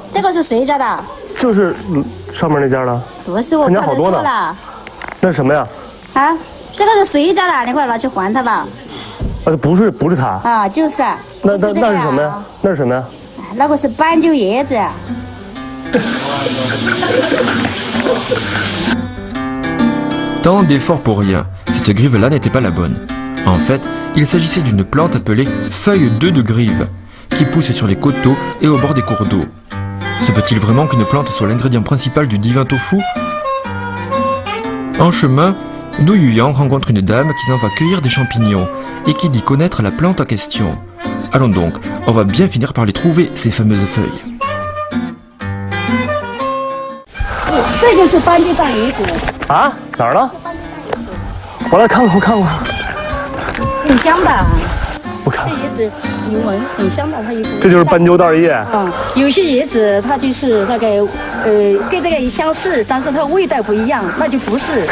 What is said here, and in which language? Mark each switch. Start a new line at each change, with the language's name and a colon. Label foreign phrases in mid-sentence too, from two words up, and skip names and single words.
Chinese: 这个是谁家的？就是上面那家的。不是，我看见好多呢。那是什么呀？啊，这个是谁家的？你快拿去还他吧。啊，不是他。啊，就是。那是什么呀？那是什么呀？那个是斑鸠叶子。
French: Tant d'efforts pour rien, cette grive-là n'était pas la bonne. En fait, il s'agissait d'une plante appelée feuille d'œuf de grive, qui pousse sur les coteaux et au bord des cours d'eau. Se peut-il vraiment qu'une plante soit l'ingrédient principal du divin tofu? En chemin, Du Yuyang rencontre une dame qui s'en va cueillir des champignons et qui dit connaître la plante en question. Allons donc, on va bien finir par les trouver, ces fameuses feuilles.
Chinese: 这就是斑鸠蛋叶子啊？哪儿呢？我来看过。很香的。我看。这叶子你闻很香的，它一股。这就是斑鸠蛋叶。有些叶子它就是那个跟这个相似，但是它味道不一样，那就不是。